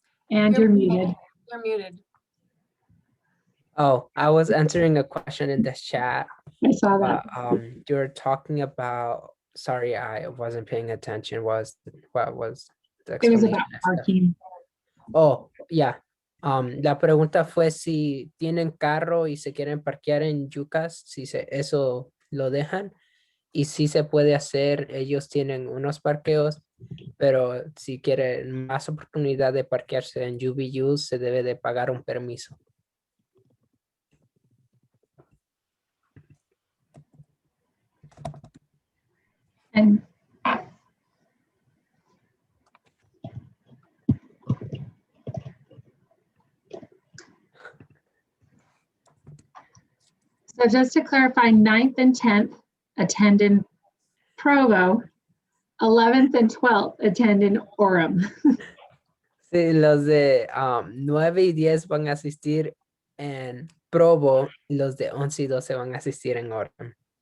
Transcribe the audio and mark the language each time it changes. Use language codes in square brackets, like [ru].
[en] And you're muted. You're muted. Oh, I was answering a question in the chat. I saw that. You're talking about, sorry, I wasn't paying attention. What was the It was explanation? about parking. Oh, yeah. [es] La pregunta fue si tienen carro y se quieren parquear en Ucas, si eso lo dejan. Y sí se puede hacer, ellos tienen unos parqueos, pero si quieren más oportunidad de parquearse en UVU, se debe de pagar un permiso. [en] And so just to clarify, 9th and 10th attend in Provo, 11th and 12th attend in Orem. [es] Sí, los de 9 y 10 van a asistir en Provo, y los de 11 y 12 van a asistir en Orem.